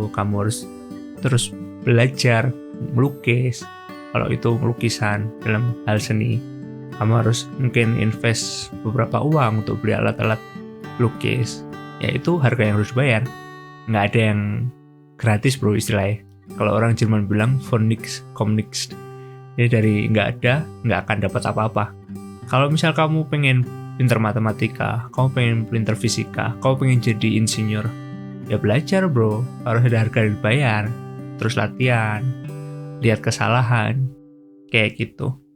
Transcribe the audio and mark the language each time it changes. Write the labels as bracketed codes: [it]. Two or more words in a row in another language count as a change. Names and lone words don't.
[id] Kamu harus terus belajar melukis. Kalau itu lukisan dalam hal seni, kamu harus mungkin invest beberapa uang untuk beli alat-alat lukis. Ya itu harga yang harus bayar. Nggak ada yang gratis, bro, istilahnya. Kalau orang Jerman bilang [de] von nix kommt nix. [id] Jadi dari nggak ada, nggak akan dapat apa-apa. Kalau misal kamu pengen pinter matematika, kamu pengen pinter fisika, kamu pengen jadi insinyur, ya belajar bro, harus ada harga yang dibayar, terus latihan, lihat kesalahan, kayak gitu.